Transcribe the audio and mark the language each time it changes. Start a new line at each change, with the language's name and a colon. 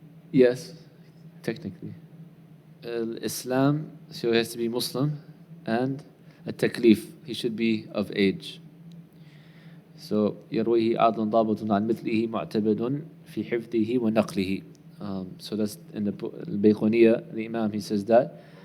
English: Yes, technically. Islam, so he has to be Muslim, and a taklif, he should be of age.
Arabic: So يرويه عدل ضابط عن مثله معتبد في حفظه ونقله.
English: So that's in the Bayquniya, the Imam, he says that.